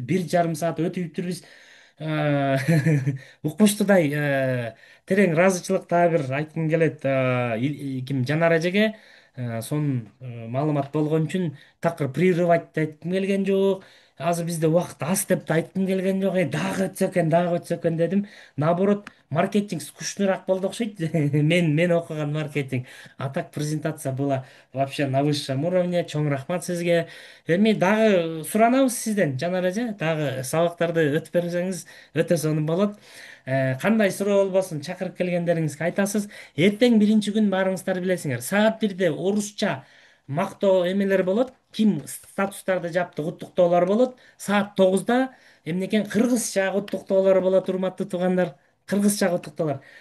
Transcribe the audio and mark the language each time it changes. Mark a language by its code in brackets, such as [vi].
[ky] 1,5 саат өтүптүр биз. Э, укмуштуудай терең ыраазычылык дагы бир айткым келет ким Жанар эжеге. Сонун маалымат болгон үчүн такыр прерывать да айткым келген жок. Азыр бизде убакыт аз деп да айткым келген жок. Дагы өтсө экен, дагы өтсө экен дедим. Наоборот, маркетинг скучныйраак болду окшойт. Мен окуган маркетинг. [ru] А так презентация была вообще на высшем уровне. [ky] Чоң рахмат сизге. Эми дагы суранабыз сизден, Жанар эже, дагы сабактарды өтүп берсеңиз өтө сонун болот. Кандай суроо болбосун чакырып келгендериңизге айтасыз. Эртең 1-күн баарыңыздар билесиңер. Саат 1-де орусча мактоо эмелер болот. Ким статустарды жапты, куттуктоолор болот. Саат 9-да эмне экен, кыргызча куттуктоолор болот, урматтуу туугандар. Кыргызча куттуктоолор.